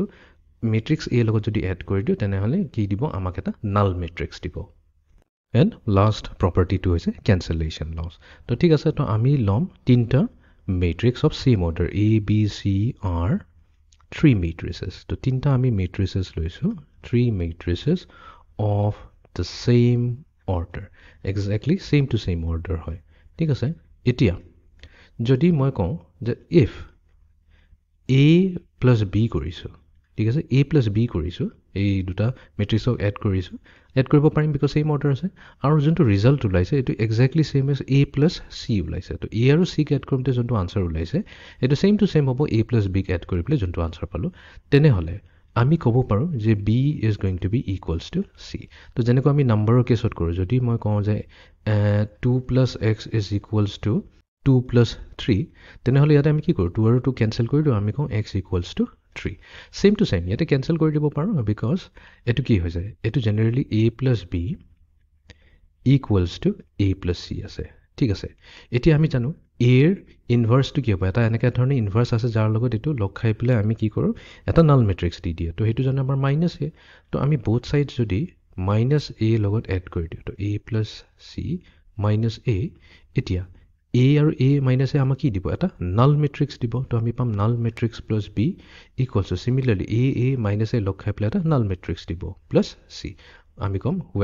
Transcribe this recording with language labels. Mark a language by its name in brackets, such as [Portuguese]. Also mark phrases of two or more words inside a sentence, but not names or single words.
[Assamese] মেট্ৰিক্স এ লগত যদি এড কৰি দিওঁ তেনেহ'লে কি দিব আমাক এটা [English] null matrix [Assamese] দিব [English] and last [Assamese] প্ৰপাৰ্টিটো হৈছে [English] cancellation laws [Assamese] তো ঠিক আছে তো আমি ল'ম 3টা [English] matrix of same order [Assamese] এ বি চি আৰ 3 মেট্ৰিচেছ তো 3টা আমি মেট্ৰিচেছ লৈছোঁ [English] 3 matrices of the same order exactly same to same order [Assamese] হয় ঠিক আছে এতিয়া যদি মই কওঁ যে [English] if a plus b [Assamese] কৰিছোঁ ঠিক আছে [English] a plus b [Assamese] কৰিছোঁ এই দুটা মেট্ৰিক্সক এড কৰিছোঁ এড কৰিব পাৰিম [English] because same order [Assamese] আছে আৰু যোনটো ৰিজাল্ট ওলাইছে এইটো [English] exactly same as a plus c [Assamese] ওলাইছে তো a আৰু c ক এড কৰোঁতে যোনটো আনচাৰ ওলাইছে এইটো [English] same to same [Assamese] হ'ব [English] a plus b [Assamese] ক এড কৰি পেলাই যোনটো আনচাৰ পালোঁ তেনেহ'লে আমি ক'ব পাৰোঁ যে [English] b is going to be equals to c [Assamese] তো যেনেকৈ আমি নাম্বাৰৰ কেছত কৰোঁ যদি মই কওঁ যে [English] 2 plus x is equals to 2 plus 3 [Assamese] তেনেহ'লে ইয়াতে আমি কি কৰোঁ 2 আৰু 2 কেঞ্চেল কৰি দিওঁ আমি কওঁ [English] x equals to 3 same to same [Assamese] ইয়াতে কেঞ্চেল কৰি দিব পাৰোঁ বিকজ এইটো কি হৈ যায় এইটো [English] generally a plus b equals to a plus c [Assamese] আছে ঠিক আছে এতিয়া আমি জানো এৰ ইনভাৰ্চটো কি হ'ব এটা এনেকৈ ধৰণে ইনভাৰ্চ আছে যাৰ লগত এইটো লগ খাই পেলাই আমি কি কৰোঁ এটা [English] null matrix [Assamese] দি দিয়ে তো সেইটো জানো আমাৰ [English] minus A [Assamese] তো আমি [English] both sides [Assamese] যদি [English] minus a [Assamese] লগত এড কৰি দিওঁ তো [English] a plus c minus a [Assamese] এতিয়া a আৰু [English] a minus a [Assamese] আমাক কি দিব এটা [English] null matrix [Assamese] দিব তো আমি পাম [English] null matrix plus b equals to similarly a minus a [Assamese] লগ খাই পেলাই এটা [English] null matrix [Assamese] দিব [English] plus c [Assamese] আমি ক'ম